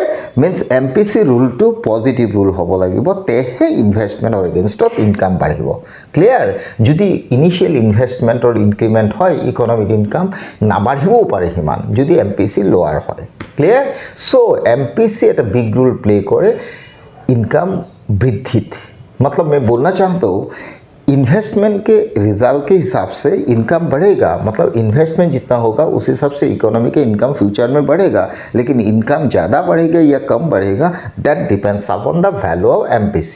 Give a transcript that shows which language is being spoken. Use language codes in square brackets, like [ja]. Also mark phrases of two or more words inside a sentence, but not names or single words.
[as] মিন্স MPC ৰুলটো [en] positive rule [as] হ'ব লাগিব, তেহে ইনভেষ্টমেণ্টৰ এগেইনষ্টত ইনকাম বাঢ়িব। ক্লিয়াৰ? যদি [en] initial investment increment [as] হয়, [en] economic income [as] নাবাঢ়িবও পাৰে সিমান যদি MPC লোৱাৰ হয়। ক্লিয়াৰ? চ' MPC এটা [en] big role play [as] करे इनकम वृद्धित। [hi] मतलब मैं बोलना चाहता हूँ इन्वेस्टमेंट के रिजल्ट के हिसाब से इनकम बढ़ेगा, मतलब इन्वेस्टमेंट जितना होगा उस हिसाब से इकोनॉमी के इनकम फ्यूचर में बढ़ेगा, लेकिन इनकम ज़्यादा बढ़ेगा या कम बढ़ेगा [en] that depends upon the value of MPC.